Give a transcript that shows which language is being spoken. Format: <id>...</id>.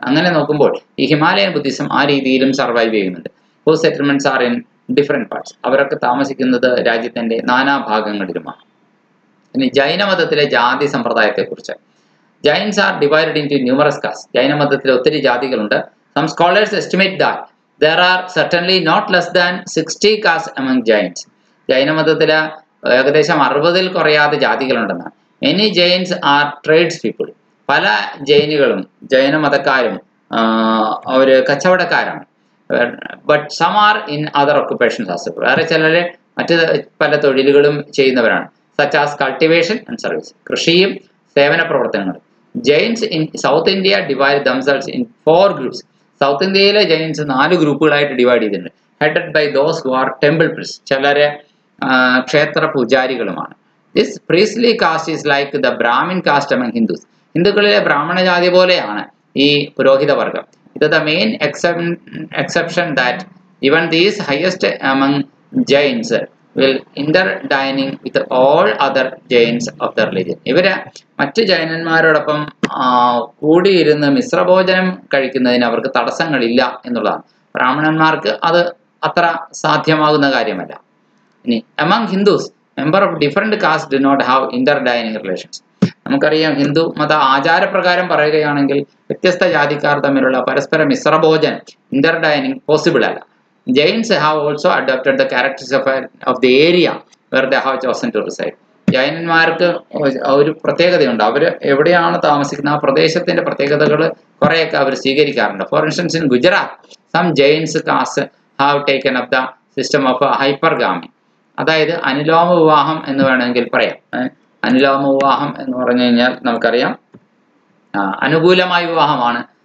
<ml>അങ്ങനെ നോക്കുമ്പോൾ ഈ ഹിമാലയൻ ബുദ്ധിസം ആ രീതിയിലും സർവൈവ് ചെയ്യുന്നുണ്ട്.</ml> <en>Whose settlements are in different parts.</en> <ml>അവരൊക്കെ താമസിക്കുന്നത് രാജ്യത്തിന്റെ നാനാഭാഗങ്ങളിലുമാണ്. ഇനി ജൈനമതത്തിലെ ജാതി സമ്പ്രദായത്തെക്കുറിച്ച്.</ml> <en>Jains are divided into numerous caste.</en> <ml>ജൈനമതത്തിൽ ഒത്തിരി ജാതികളുണ്ട്.</ml> <en>Some scholars estimate that there are certainly not less than 60 castes among Jains.</en> <ml>ജൈനമതത്തിൽ ഏകദേശം 60-ൽ കുറയാതെ ജാതികളുണ്ടെന്നാണ്.</ml> <en>Many Jains are trades people.</en> <ml>പല ജൈനികളും ജൈനമതക്കാരും അവർ കച്ചവടക്കാരാണ്.</ml> <en>But some are in other occupations as well.</en> <ml>വേറെ ചിലര് മറ്റ് പല തൊഴിലുകളും ചെയ്യുന്നവരാണ്.</ml> <en>such as cultivation and service.</en> <ml>കൃഷിയും സേവന പ്രവർത്തനങ്ങളും.</ml> <en>Jains in South India divide themselves in 4 groups.</en> <ml>South ഇന്ത്യയിലെ ജൈൻസ് 4 ഗ്രൂപ്പുകളായിട്ട് ഡിവൈഡ് ചെയ്തിട്ടുണ്ട്.</ml> <en>Headed by those who are temple priest.</en> <ml>ചിലര് ക്ഷേത്ര പൂജാരികളുമാണ്.</ml> <en>This priestly caste is like the Brahmin caste among Hindus.</en> <ml>ഹിന്ദുക്കളിലെ ബ്രാഹ്മണ ജാതി പോലെയാണ് ഈ പുരോഹിത വർഗം.</ml> <en>ഇത് the main exception that even these highest among Jains will interdining with all other Jains of the religion.</en> <ml>ഇവര് മറ്റ് ജൈനന്മാരോടൊപ്പം കൂടിയിരുന്ന് മിശ്രഭോജനം കഴിക്കുന്നതിന് അവർക്ക് തടസ്സങ്ങളില്ല എന്നുള്ളതാണ്. ബ്രാഹ്മണന്മാർക്ക് അത് അത്ര സാധ്യമാകുന്ന കാര്യമല്ല.</ml> <en>ഇനി among Hindus, member of different castes do not have interdining relations.</en> <ml>നമുക്കറിയാം ഹിന്ദു മത ആചാരപ്രകാരം പറയുകയാണെങ്കിൽ വ്യത്യസ്ത ജാതിക്കാർ തമ്മിലുള്ള പരസ്പര മിശ്രഭോജനം ഇന്റർഡൈനിങ് പോസിബിൾ അല്ല.</ml> <en>Jains have also adopted the characteristics of the area where they have chosen to reside.</en> <ml>ജൈനന്മാർക്ക് ഒരു പ്രത്യേകതയുണ്ട്. അവർ എവിടെയാണ് താമസിക്കുന്നത് ആ പ്രദേശത്തിന്റെ പ്രത്യേകതകൾ കുറേയൊക്കെ അവർ സ്വീകരിക്കാറുണ്ട്.</ml> <en>For instance in Gujarat some Jains caste have taken up the system of hypergamy.</en> <ml>അതായത് അനുലോമ വിവാഹം എന്ന് വേണമെങ്കിൽ പറയാം. അനുലോമ വിവാഹം എന്ന് പറഞ്ഞു കഴിഞ്ഞാൽ നമുക്കറിയാം അനുകൂലമായ വിവാഹമാണ്.</ml>